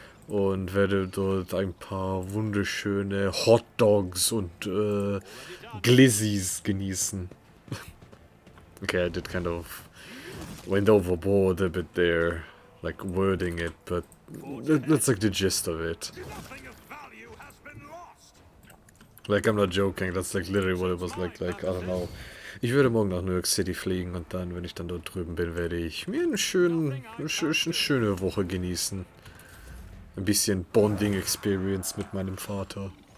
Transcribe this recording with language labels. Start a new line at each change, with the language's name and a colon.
German: und werde dort ein paar wunderschöne Hot Dogs und Glizzies genießen.
English: Okay, I did kind of went overboard a bit there, like wording it, but that's like the gist of it. Nothing of value has been lost. Like, I'm not joking, that's like literally what it was like, I don't know.
German: Ich würde morgen nach New York City fliegen und dann, wenn ich dann dort drüben bin, werde ich mir eine schöne Woche genießen. Ein bisschen Bonding Experience mit meinem Vater.